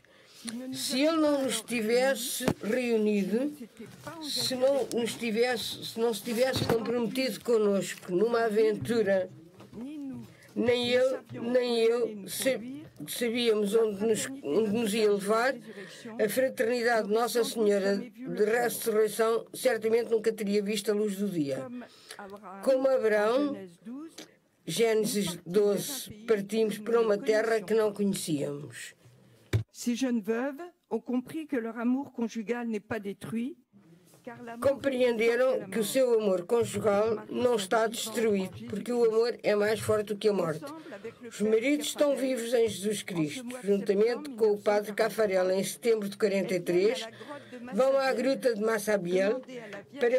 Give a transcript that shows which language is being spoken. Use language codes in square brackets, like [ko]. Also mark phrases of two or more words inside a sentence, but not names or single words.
[pt] Se ele não nos tivesse reunido, se não se tivesse comprometido connosco numa aventura, nem ele, nem eu sabíamos onde nos ia levar, a Fraternidade Nossa Senhora de Ressurreição certamente nunca teria visto a luz do dia. Como Abraão, Gênesis 12, partimos para uma terra que não conhecíamos. [fr] Ces jeunes veuves ont compris que leur amour conjugal n'est pas détruit. [pt] Compreenderam que o seu amor conjugal não está destruído, porque o amor é mais forte do que a morte. Os maridos estão vivos em Jesus Cristo. Juntamente com o padre Caffarel, em setembro de 43, vão à gruta de Massabielle para